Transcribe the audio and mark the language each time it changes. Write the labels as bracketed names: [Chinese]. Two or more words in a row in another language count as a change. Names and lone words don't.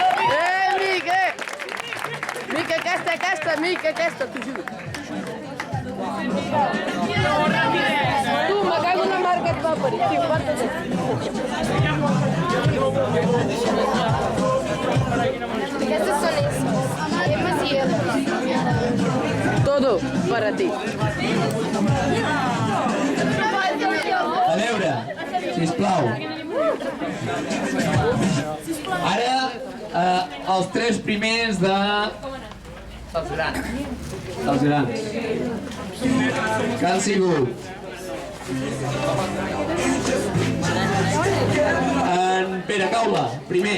[Catalan] Mic, Mic, aquesta, Mic, aquesta, t'ho juro. Tu, me cago en la mar que et va parir. Tio, guarda-te. Aquestes són Emes i Eles. [Spanish] Todo para ti. [Catalan] A veure, sisplau. Ara, els tres primers de... dels grans. Que han sigut? En Pere Caula, primer.